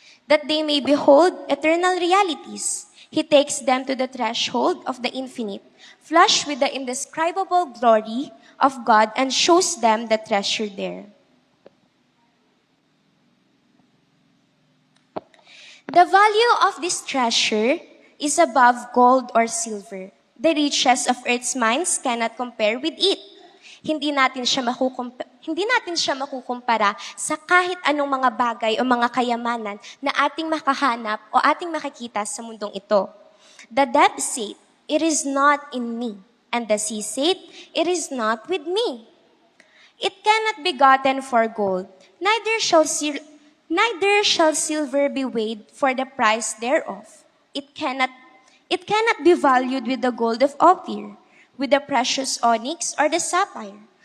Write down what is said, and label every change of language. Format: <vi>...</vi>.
<en>that they may behold eternal realities. He takes them to the threshold of the infinite, flushed with the indescribable glory of God, and shows them the treasure there. The value of this treasure is above gold or silver. The riches of earth's mines cannot compare with it.</en> <tl>Hindi natin siya makukumpara sa kahit anong mga bagay o mga kayamanan na ating makahanap o ating makikita sa mundong ito.</tl> <en>The depth said, "It is not in me," and the sea said, "It is not with me." It cannot be gotten for gold, neither shall silver be weighed for the price thereof. It cannot be valued with the gold of Ophir, with the precious onyx or the sapphire.</en>